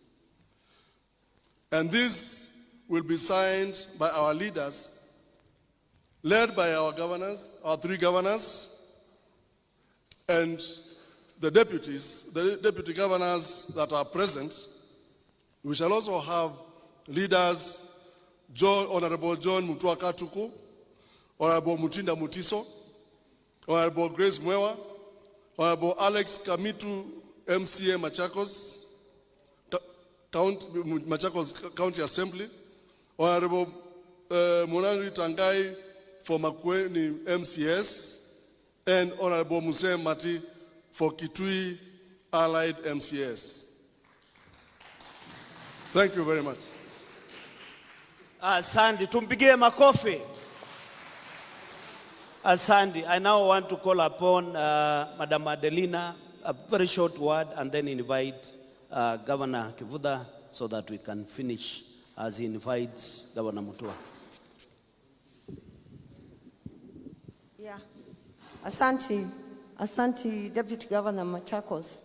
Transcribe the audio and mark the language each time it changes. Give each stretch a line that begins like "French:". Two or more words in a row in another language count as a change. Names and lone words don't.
English: And this will be signed by our leaders, led by our governors, our three governors, and the deputy governors that are present. We shall also have leaders, Honorable John Mutua Katuku, Honorable Mutinda Mutiso, Honorable Grace Mwewa, Honorable Alex Kamitu, MCA Machakos, Machakos County Assembly, Honorable Munangri Tangai for Makueni MCS, and Honorable Muse Mati for Kitui Allied MCS. Thank you very much.
Swahili: Asante, tumpigie makofi. Asante.
English: I now want to call upon Madam Adelina, a very short word, and then invite Governor Kibwana so that we can finish as he invites Governor Mutua. Yeah. Asante, Deputy Governor Machakos.